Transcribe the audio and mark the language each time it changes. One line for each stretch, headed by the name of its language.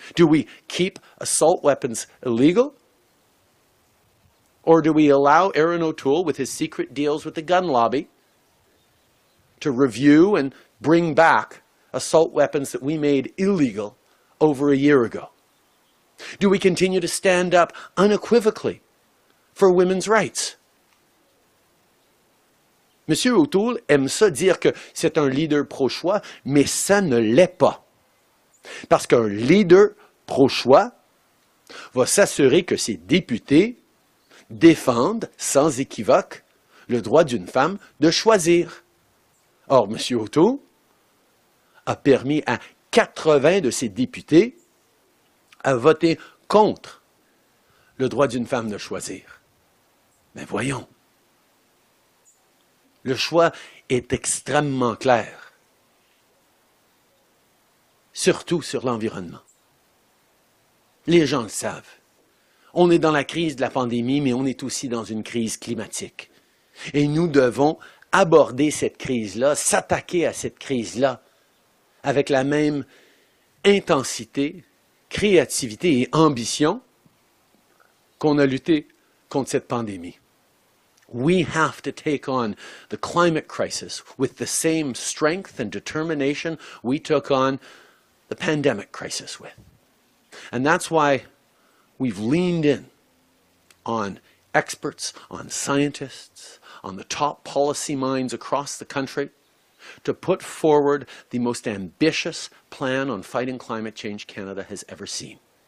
English: Do we keep assault weapons illegal? Or do we allow Erin O'Toole, with his secret deals with the gun lobby, to review and bring back assault weapons that we made illegal over a year ago? Do we continue to stand up unequivocally for women's rights?
French: Monsieur O'Toole aime ça dire que c'est un leader pro-choix, mais ça ne l'est pas. Parce qu'un leader pro-choix va s'assurer que ses députés défendent sans équivoque le droit d'une femme de choisir. Or, M. O'Toole a permis à 80 de ses députés à voter contre le droit d'une femme de choisir. Mais voyons, le choix est extrêmement clair, surtout sur l'environnement. Les gens le savent. On est dans la crise de la pandémie, mais on est aussi dans une crise climatique. Et nous devons aborder cette crise-là, s'attaquer à cette crise-là avec la même intensité, créativité et ambition qu'on a lutté contre cette pandémie.
English: We have to take on the climate crisis with the same strength and determination we took on the pandemic crisis with. And that's why we've leaned in on experts, on scientists, on the top policy minds across the country to put forward the most ambitious plan on fighting climate change Canada has ever seen.